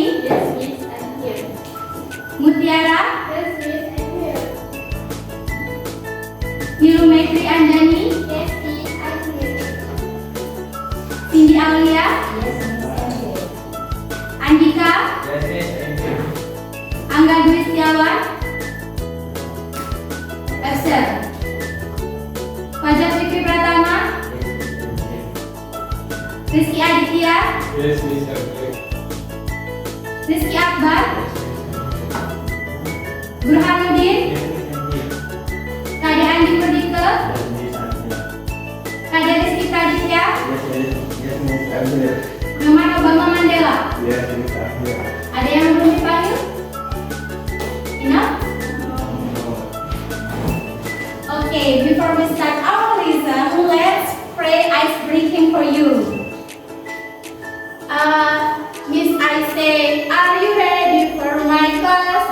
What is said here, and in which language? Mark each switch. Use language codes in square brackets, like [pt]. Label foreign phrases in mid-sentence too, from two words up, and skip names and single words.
[en] Yes, Miss, I'm here. Mutiara. Yes, Miss, I'm here. Nilu Maitri Anjani. Yes, Miss, I'm here. Cindy Aulia. Yes, Miss, I'm here. Andika. Yes, yes, thank you. Angga Dwi Setiawan. Absen. Fajar Fikri Pratama. Rizky Aditya. Yes, miss, I'm here. Rizky Akbar. Burhanuddin. Yes, miss, I'm here. Kade Andi Perdike. Yes, miss, I'm here. Kade Rizky Praditya. Yes, miss, I'm here. Nyoman Obama Mandela. Yes, miss, I'm here. [id] Ada yang belum dipanggil? [en] Enough? Okay, before we start our lesson, let's pray ice breaking for you. Miss, I say, are you ready for my class?